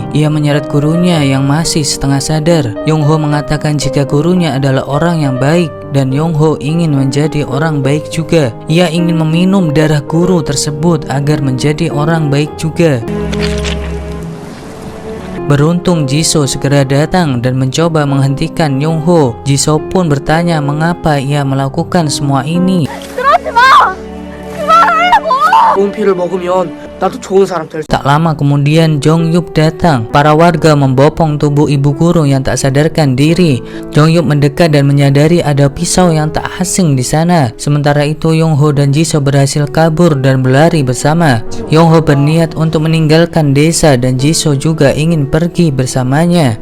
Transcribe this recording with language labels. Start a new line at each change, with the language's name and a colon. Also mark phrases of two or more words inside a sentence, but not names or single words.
Indonesian: Ia menyeret gurunya yang masih setengah sadar. Yongho mengatakan jika gurunya adalah orang yang baik dan Yongho ingin menjadi orang baik juga. Ia ingin meminum darah guru tersebut agar menjadi orang baik juga. Beruntung Jisoo segera datang dan mencoba menghentikan Yongho. Jisoo pun bertanya mengapa ia melakukan semua ini.
Korean: 그러지 마! 좋은 피를 먹으면 나도 좋은 사람 될 수.
Indonesian: Tak lama kemudian Jong Yup datang. Para warga membopong tubuh ibu guru yang tak sadarkan diri. Jong Yup mendekat dan menyadari ada pisau yang tak asing di sana. Sementara itu Yong Ho dan Jisoo berhasil kabur dan berlari bersama. Yong Ho berniat untuk meninggalkan desa dan Jisoo juga ingin pergi bersamanya.